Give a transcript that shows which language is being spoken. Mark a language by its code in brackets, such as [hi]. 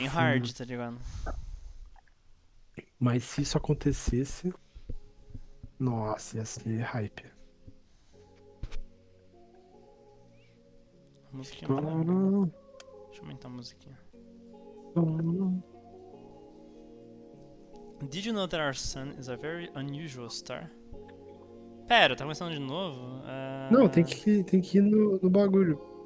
[pt] bem hard, tá ligado? Mas se isso acontecesse, nossa, ia ser hype. Musiquinha muito legal. Deixa eu aumentar a musiquinha. [en] Did you know that our sun is a very unusual star? [pt] Pera, tá começando de novo? Não, tem que ir no bagulho.